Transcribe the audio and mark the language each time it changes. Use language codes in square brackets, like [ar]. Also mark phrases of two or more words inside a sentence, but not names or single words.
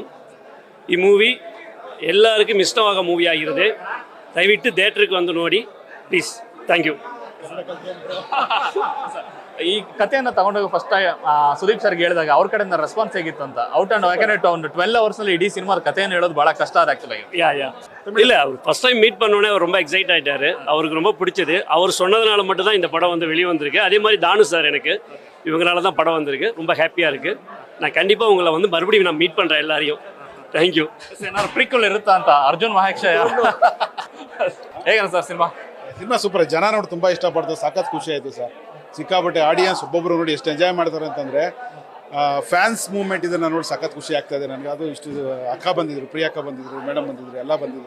[kn] ಈ ಮೂವಿ ಎಲ್ಲರಿಗೂ ಇಷ್ಟವಾಗೋ ಮೂವಿ ಆಗಿರುತ್ತೆ. ದಯವಿಟ್ಟು ಥಿಯೇಟ್ರಿಗೆ ಬಂದು ನೋಡಿ ಪ್ಲೀಸ್. [en] thank you. [kn] ಈ ಕಥೆಯನ್ನು ತಗೊಂಡೋಗಿ ಫಸ್ಟ್ ಸುದೀಪ್ ಸರ್ಗೆ ಹೇಳಿದಾಗ ಅವ್ರ ಕಡೆಯಿಂದ ರೆಸ್ಪಾನ್ಸ್ ಹೇಗಿತ್ತು ಅಂತ? ಔಟ್ ಅಂಡ್ ಯಾಕಂದ್ರೆ ಒಂದು 12 hours ನಲ್ಲಿ ಇಡೀ ಸಿನಿಮಾದ ಕಥೆಯನ್ನು ಹೇಳೋದು ಬಹಳ ಕಷ್ಟ ಅದು ಆಕ್ಚುಲಿ. [ta] இல்லை, அவர் [en] first time meet [ta] பண்ணோடனே அவர் ரொம்ப எக்ஸைட் ஆகிட்டாரு. அவருக்கு ரொம்ப பிடிச்சது. அவர் சொன்னதுனால மட்டும்தான் இந்த படம் வந்து வெளியே வந்திருக்கு. அதே மாதிரி தானு சார் எனக்கு இவங்களால தான் படம் வந்திருக்கு. ரொம்ப ஹாப்பியாக இருக்குது. நான் கண்டிப்பாக உங்களை வந்து மறுபடியும் நான் மீட் பண்ணுறேன் எல்லாரையும். [en] thank you. [kn] ಏನಾದ್ರು ಪ್ರೀಕ್ವಲ್ ಇರುತ್ತಾ ಅಂತ? ಅರ್ಜುನ್ ಮಹೇಶ್ ಹೇಗೆ ಸರ್ ಸಿನಿಮಾ? ಸೂಪರ್. ಜನ ನೋಡಿ ತುಂಬ ಇಷ್ಟಪಡ್ತಾರೆ. ಸಖತ್ ಖುಷಿ ಆಯಿತು ಸರ್. ಸಿಕ್ಕಾಪಟ್ಟೆ ಆಡಿಯನ್ಸ್ ಒಬ್ಬೊಬ್ಬರು ನೋಡಿ ಎಷ್ಟು ಎಂಜಾಯ್ ಮಾಡ್ತಾರೆ ಅಂತಂದರೆ [en] fans movement [kn] ಇದನ್ನು ನೋಡಿ ಸಖತ್ ಖುಷಿ ಆಗ್ತಾ ಇದೆ ನನಗೆ. ಅದು ಇಷ್ಟು ಅಕ್ಕ ಬಂದಿದ್ರು, ಪ್ರಿಯಕ್ಕ ಬಂದಿದ್ರು, ಮೇಡಮ್ ಬಂದಿದ್ರು, ಎಲ್ಲ ಬಂದಿದ್ರು.